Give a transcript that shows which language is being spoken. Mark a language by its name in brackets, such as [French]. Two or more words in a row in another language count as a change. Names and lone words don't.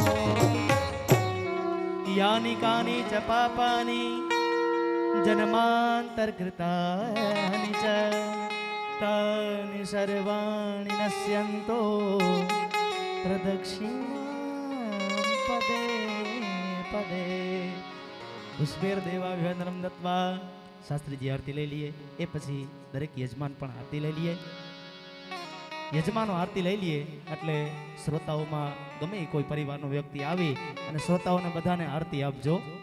[Sanskrit] यानि कानि च पापानि जन्मान्तर्कृतानि च, तानि सर्वाणि नश्यन्तो प्रदक्षिणां पदे पदे। पुष्पैर्देवाभिवन्दनं दत्त्वा [Gujarati] શાસ્ત્રીજી આરતી લઈ લઈએ. એ પછી દરેક યજમાન પણ આરતી લઈ લઈએ. યજમાનો આરતી લઈ લઈએ એટલે શ્રોતાઓમાં ગમે એ કોઈ પરિવારનો વ્યક્તિ આવી અને શ્રોતાઓને બધાને આરતી આપજો.